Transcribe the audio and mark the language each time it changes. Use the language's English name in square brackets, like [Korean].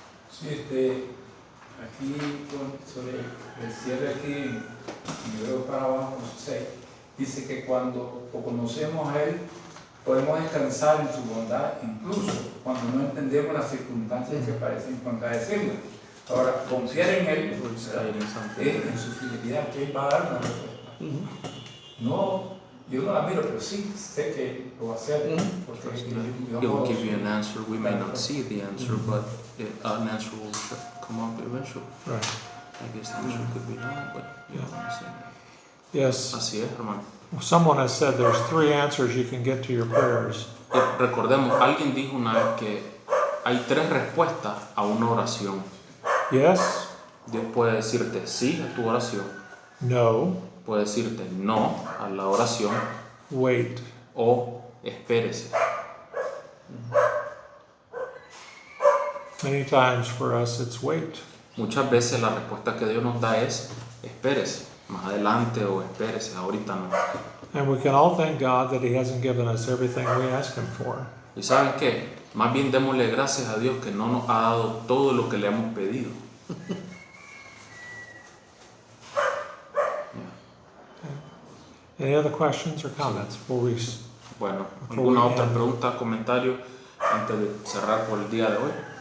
[Spanish] Sí, aquí sobre el cierre aquí en Hebreo para abajo 6 dice que cuando lo conocemos a Él podemos descansar en su bondad incluso cuando no entendemos las circunstancias que parecen contradecirlas. Ahora, confiar en Él en su fidelidad, que Él va a dar una respuesta. No, yo no la miro, pero sí sé que lo va a hacer. Porque [English] He will give you an answer. We may not see the answer, but an answer will come up eventually. Right. I guess the answer could be no, but you know what I'm saying. Yes. [Spanish] Así es, hermano. [English] Someone has said there's 3 answers you can get to your prayers. [Spanish] Recordemos, alguien dijo una vez que hay 3 respuestas a una oración. [English] Yes, [Spanish] Dios puede decirte sí a tu oración, no, puede decirte no a la oración [English] wait. [Spanish] o espérese. [English] Many times for us it's wait. [Spanish] Muchas veces la respuesta que Dios nos da es espérese, más adelante o espérese, ahorita no. [English] And we can all thank God that He hasn't given us everything we ask Him for. [Spanish] ¿Y saben qué? Más bien démosle gracias a Dios que no nos ha dado todo lo que le hemos pedido. [English] Any other questions or comments before we... [Spanish] Bueno, ¿alguna otra pregunta, comentario antes de cerrar por el día de hoy?